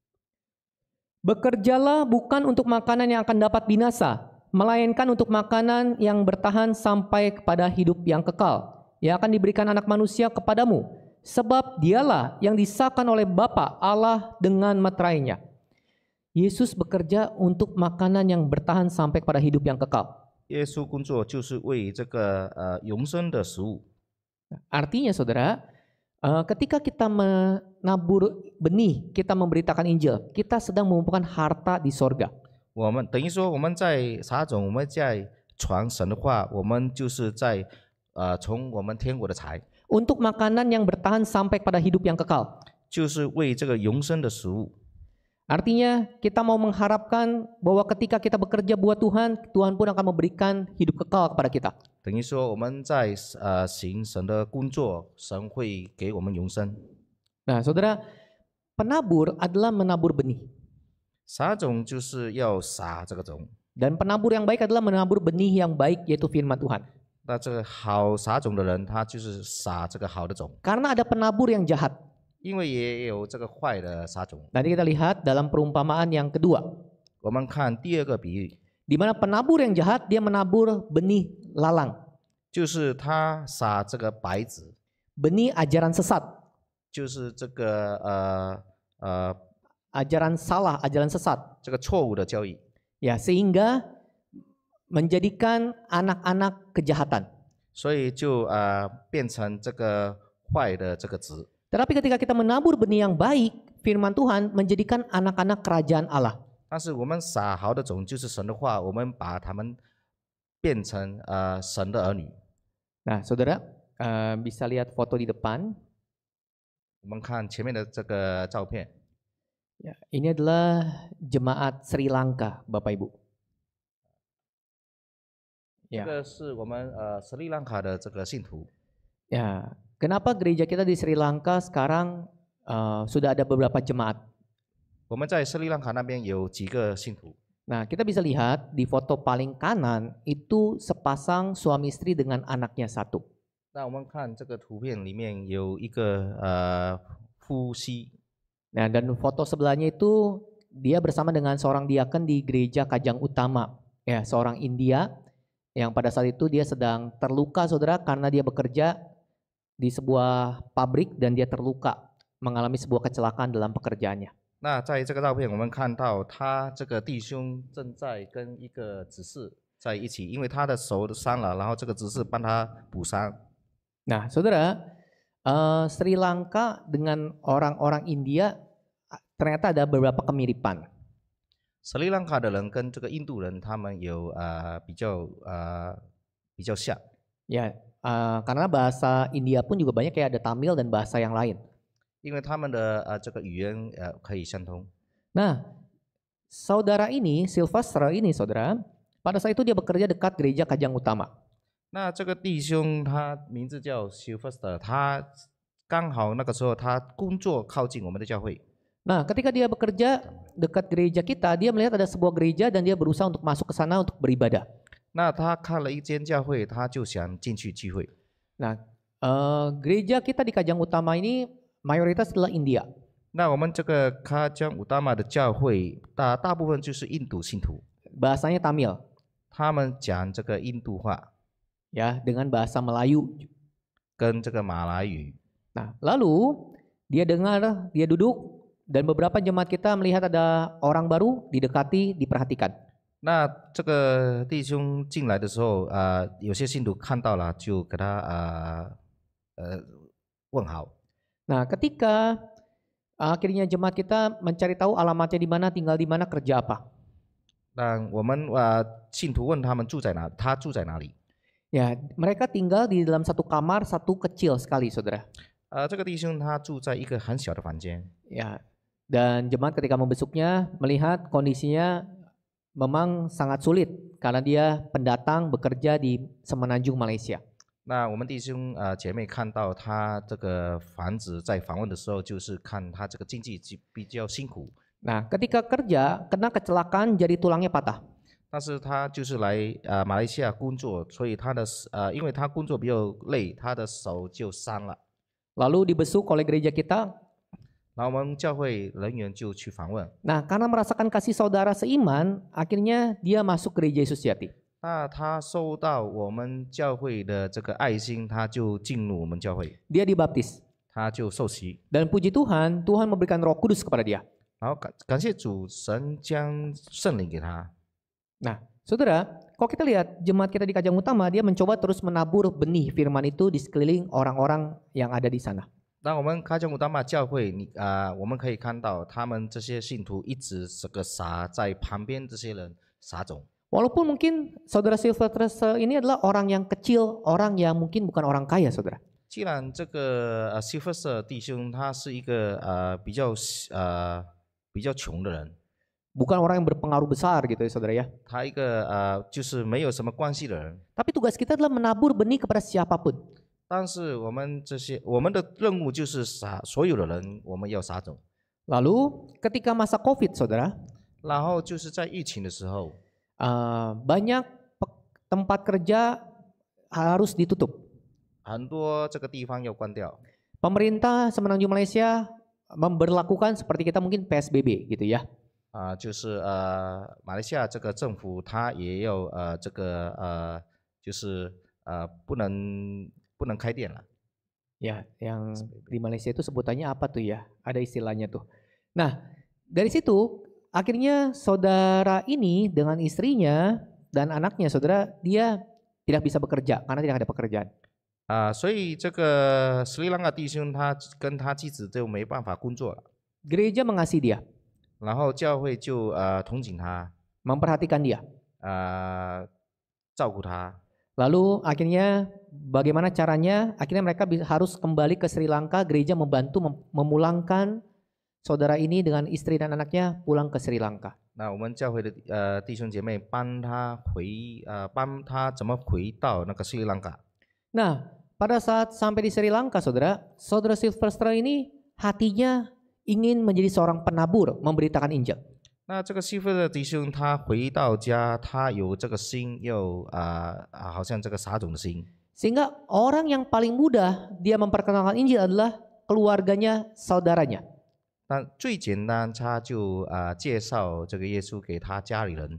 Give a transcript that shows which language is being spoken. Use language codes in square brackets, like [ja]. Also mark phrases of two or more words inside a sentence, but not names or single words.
[id] Bekerjalah bukan untuk makanan yang akan dapat binasa, melainkan untuk makanan yang bertahan sampai kepada hidup yang kekal, yang akan diberikan anak manusia kepadamu, sebab dialah yang disahkan oleh Bapa Allah dengan meterainya. Yesus bekerja untuk makanan yang bertahan sampai kepada hidup yang kekal. [zh] 耶稣工作就是为这个永生的食物。 [id] Artinya saudara, ketika kita menabur benih, kita memberitakan Injil, kita sedang mengumpulkan harta di sorga. [zh] 我们等于说我们在撒种，我们在传神的话，我们就是在从我们天国的财， [id] Untuk makanan yang bertahan sampai pada hidup yang kekal. [zh] 就是为这个永生的食物。 [id] Artinya kita mau mengharapkan bahwa ketika kita bekerja buat Tuhan, Tuhan pun akan memberikan hidup kekal kepada kita. [zh] 等于说我们在行神的工作，神会给我们永生。 [id] Nah saudara, penabur adalah menabur benih. [zh] 撒种就是要撒这个种， [id] Dan penabur yang baik adalah menabur benih yang baik, yaitu firman Tuhan. [zh] 那这个好撒种的人，他就是撒这个好的种， [id] Karena ada penabur yang jahat. [zh] 因为也有这个坏的撒种。 [id] Nanti kita lihat dalam perumpamaan yang kedua. [zh] 我们看第二个比喻， [id] Di mana penabur yang jahat, dia menabur benih lalang. [zh] 就是他撒这个白子， [id] Benih ajaran sesat. [zh] 就是这个 [id] Ajaran salah, ajaran sesat. [zh] 这个错误的教义， [id] Ya, sehingga menjadikan anak-anak kejahatan. [zh] 所以就变成这个坏的这个子。 [id] Tetapi ketika kita menabur benih yang baik, firman Tuhan menjadikan anak-anak kerajaan Allah. [zh] 但是我们撒好的种就是神的话，我们把他们变成神的儿女。 [id] Nah, saudara bisa lihat foto di depan. [zh] 我们看前面的这个照片， [id] Ya, ini adalah jemaat Sri Lanka, Bapak Ibu. [zh] 这个是我们斯里兰卡的这个信徒。 [id] Ya, kenapa gereja kita di Sri Lanka sekarang sudah ada beberapa jemaat? [zh] 我们在斯里兰卡那边有几个信徒。 [id] Nah, kita bisa lihat di foto paling kanan itu sepasang suami istri dengan anaknya satu. [zh] 那我们看这个图片里面有一个夫妻， [id] Nah, dan foto sebelahnya itu dia bersama dengan seorang diaken di gereja Kajang Utama, ya, seorang India yang pada saat itu dia sedang terluka, saudara, karena dia bekerja di sebuah pabrik dan dia terluka, mengalami sebuah kecelakaan dalam pekerjaannya. [zh] 那在这个照片我们看到他这个弟兄正在跟一个执事在一起，因为他的手伤了，然后这个执事帮他补伤。 [id] Nah, saudara, Sri Lanka dengan orang-orang India ternyata ada beberapa kemiripan. [zh] 斯里兰卡的人跟这个印度人他们有比较像， [id] Ya, karena bahasa India pun juga banyak kayak ada Tamil dan bahasa yang lain. [zh] 因为他们的这个语言可以相通。 [id] Nah, saudara ini, Sylvester ini saudara, pada saat itu dia bekerja dekat gereja Kajang Utama. [zh] 那这个弟兄他名字叫 Sylvester， 他刚好那个时候他工作靠近我们的教会。 [id] Nah, ketika dia bekerja dekat gereja kita, dia melihat ada sebuah gereja dan dia berusaha untuk masuk ke sana untuk beribadah. [zh] 那他看了一间教会，他就想进去聚会。 [id] Nah, gereja kita di Kajang Utama ini mayoritas adalah India. [zh] 那我们这个卡江乌达玛的教会，大部分就是印度信徒， [id] Bahasanya Tamil, [zh] 他们讲这个印度话 [id] ya, dengan bahasa Melayu. [zh] 跟这个马来语。 [id] Nah, lalu dia dengar, dia duduk, dan beberapa jemaat kita melihat ada orang baru, didekati, diperhatikan. [zh] 那这个弟兄进来的时候，有些信徒看到了，就给他问好。 [id] Nah, ketika akhirnya jemaat kita mencari tahu alamatnya di mana, tinggal di mana, kerja apa. [zh] 那我们信徒问他们住在哪，他住在哪里？ [id] Ya, mereka tinggal di dalam satu kamar, satu kecil sekali, saudara. [zh] 这个弟兄他住在一个很小的房间。 [id] Ya, dan jemaat ketika membesuknya melihat kondisinya memang sangat sulit karena dia pendatang bekerja di Semenanjung Malaysia. [zh] 那我们弟兄姐妹看到他这个房子在访问的时候，就是看他这个经济比较辛苦。 [id] Nah, ketika kerja kena kecelakaan jari tulangnya patah. [zh] 但是他就是来马来西亚工作，所以他的因为他工作比较累，他的手就伤了。 [id] Lalu dibesuk oleh gereja kita. [zh] 然后我们教会人员就去访问。 [id] Nah, karena merasakan kasih saudara seiman, akhirnya dia masuk gereja Yesus Sejati. [zh] 那他收到我们教会的这个爱心，他就进入我们教会， [id] Dia dibaptis. [zh] 他就受洗。 [id] Dan puji Tuhan, Tuhan memberikan Roh Kudus kepada dia. [zh] 然后感谢主，神将圣灵给他。 [id] Nah, saudara, kalau kita lihat jemaat kita di Kajang Utama, dia mencoba terus menabur benih firman itu di sekeliling orang-orang yang ada di sana. [zh] 那我们开江古大马教会，我们可以看到他们这些信徒一直这个撒在旁边这些人撒种。 [id] Walaupun mungkin saudara Silvester ini adalah orang yang kecil, orang yang mungkin bukan orang kaya, saudara. [zh] 既然这个西弗瑟弟兄他是一个比较穷的人， [id] Bukan orang yang berpengaruh besar gitu ya, saudara ya. [zh] 他一个就是没有什么关系的人。 [id] Tapi tugas kita adalah menabur benih kepada siapapun. [zh] 但是我们的任务就是所有的人，我们要撒种。 [id] Lalu ketika masa COVID, saudara, [zh] 然后就是在疫情的时候， [id] banyak tempat kerja harus ditutup. [zh] 很多这个地方要关掉。 [id] Pemerintah Semenanjung Malaysia memberlakukan seperti kita mungkin PSBB gitu ya. [zh] 就是马来西亚这个政府它也有就是不能开店了。 [id] Ya, yang di Malaysia itu sebutannya apa tuh ya? Ada istilahnya tuh. Nah, dari situ akhirnya saudara ini dengan istrinya dan anaknya, saudara, dia tidak bisa bekerja karena tidak ada pekerjaan. [zh] 所以这个斯里兰卡弟兄他跟他妻子就没办法工作了， [id] Gereja mengasihi dia, [zh] 然后教会就同情他， [id] memperhatikan dia. [zh] 照顾他。 [id] Lalu akhirnya bagaimana caranya? Akhirnya mereka harus kembali ke Sri Lanka. Gereja membantu memulangkan saudara ini dengan istri dan anaknya pulang ke Sri Lanka. [zh] 那我们教会的弟兄姐妹帮他怎么回到那个斯里兰卡。 [id] Nah, pada saat sampai di Sri Lanka, saudara Silvester ini hatinya ingin menjadi seorang penabur, memberitakan Injil. [zh] 那这个西弗的弟兄他回到家，他有这个心，又好像这个撒种的心。 [id] Sehingga orang yang paling mudah dia memperkenalkan Injil adalah keluarganya, saudaranya. [zh] 但最简单，他就介绍这个耶稣给他家里人。